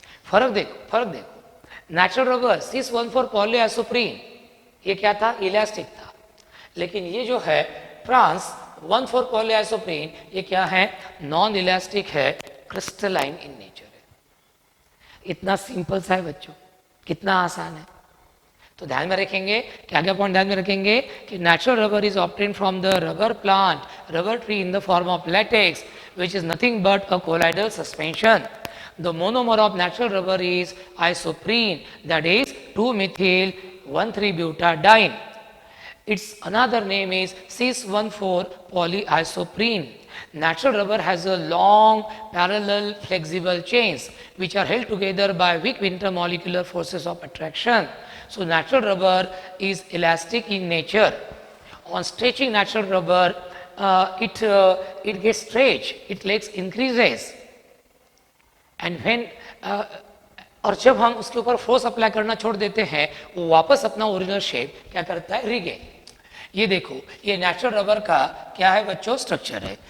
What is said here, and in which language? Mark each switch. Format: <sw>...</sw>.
<hi>फर्क देखो natural rubber सिस 1,4 पॉलीआइसोप्रीन ये क्या था, इलास्टिक था, लेकिन ये जो है ट्रांस 1,4 पॉलीआइसोप्रीन ये क्या है, नॉन इलास्टिक है, क्रिस्टलाइन इन नेचर है। इतना सिंपल सा है बच्चों, कितना आसान है। तो ध्यान में रखेंगे, क्या क्या पॉइंट ध्यान में रखेंगे कि</hi> <en>Natural rubber is obtain from the rubber plant, rubber tree in the form of latex which is nothing but a colloidal suspension. The monomer of natural rubber is isoprene, that is 2-methyl-1,3-butadiene. Its another name is cis-1,4 polyisoprene. Natural rubber has a long parallel flexible chains which are held together by weak intermolecular forces of attraction. So natural rubber is elastic in nature. On stretching natural rubber, it gets stretched, its legs increases, and when</en> <hi>और जब हम उसके ऊपर force apply करना छोड़ देते हैं वो वापस अपना ओरिजिनल शेप क्या करता है, रिगेन। ये देखो ये नेचुरल रबर का क्या है बच्चों, स्ट्रक्चर है।</hi>